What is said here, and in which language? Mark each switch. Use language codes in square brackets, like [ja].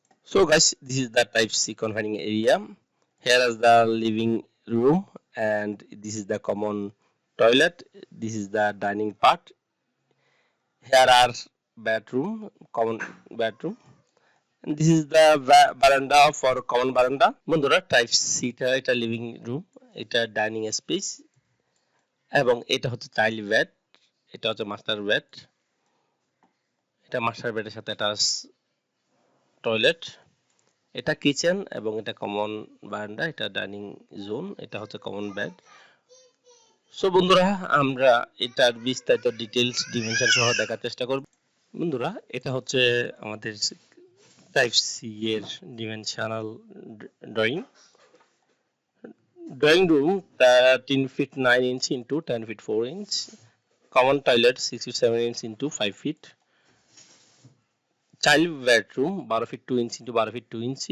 [en] So guys, this is the type C confining area. Here is the living room and this is the common toilet. This is the dining part. Here are bedroom, common bedroom. And this is the veranda for common veranda. [bn] বন্ধুরা type C টা এটা living room, এটা dining space, এবং এটা হচ্ছে child bed, এটা হচ্ছে master bed, এটা মাস্টার বেডের সাথে অ্যাটাচ টয়লেট, এটা কিচেন এবং এটা কমন বারান্দা, এটা ডাইনিং জোন, এটা হচ্ছে কমন বেড। সো বন্ধুরা আমরা এটার বিস্তারিত ডিটেইলস ডিমেনশন সহ দেখার চেষ্টা করব। বন্ধুরা এটা হচ্ছে আমাদের টাইপ সি এর dimensional drawing room [en] 13 feet 9 inch into 10 feet 4 inch, common toilet 6 feet 7 inch into 5 feet, child bedroom 12 feet 2 inch into 12 feet 2 inch.